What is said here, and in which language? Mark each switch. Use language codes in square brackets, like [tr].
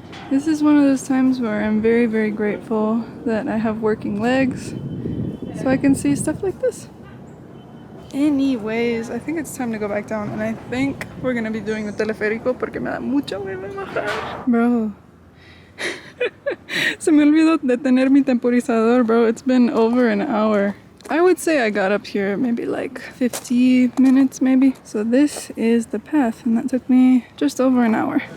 [en] This is one of those times where I'm very grateful that I have working legs so I can see stuff like this. Anyways, I think it's time to go back down and I think we're gonna be doing the [es] teleférico porque me da mucha hueva bajar. [en] Bro. [es] Se me olvidó detener mi temporizador, bro. [en] It's been over an hour. I would say I got up here maybe like 50 minutes maybe. So this is the path and that took me just over an hour.